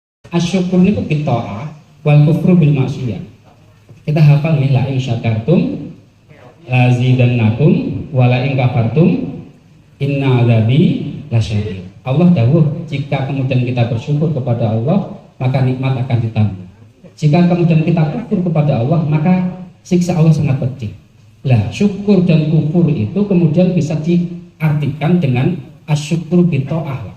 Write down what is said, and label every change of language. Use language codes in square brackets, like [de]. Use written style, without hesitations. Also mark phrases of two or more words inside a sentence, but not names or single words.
[ar] Asyukur niku بالطاعة والكفر بالمعصية. [id] Kita hafal nih, [ar] لئن شكرتم لأزيدنكم ولئن كفرتم إن عذابي لشديد. [jv] Allah dawuh, [id] jika kemudian kita bersyukur kepada Allah, maka nikmat akan ditambah. Jika kemudian kita kufur kepada Allah, maka siksa Allah sangat pedih. Lah, syukur dan kufur itu kemudian bisa diartikan dengan [ar] الشكر بالطاعة.